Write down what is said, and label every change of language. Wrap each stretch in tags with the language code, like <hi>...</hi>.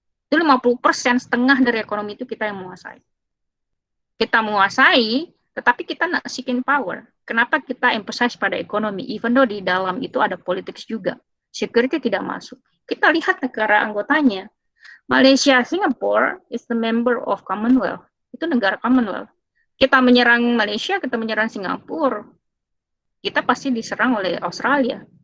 <id>Itu 50%, setengah dari ekonomi itu kita yang menguasai. Kita menguasai, tetapi kita</id> <en>not seeking power.</en> <id>Kenapa kita emphasize pada ekonomi?</id> <en>Even though</en> <id>di dalam itu ada politics juga. Security tidak masuk. Kita lihat negara anggotanya.</id> <en>Malaysia, Singapore is the member of Commonwealth.</en> <id>Itu negara Commonwealth. Kita menyerang Malaysia, kita menyerang Singapura. Kita pasti diserang oleh Australia.</id>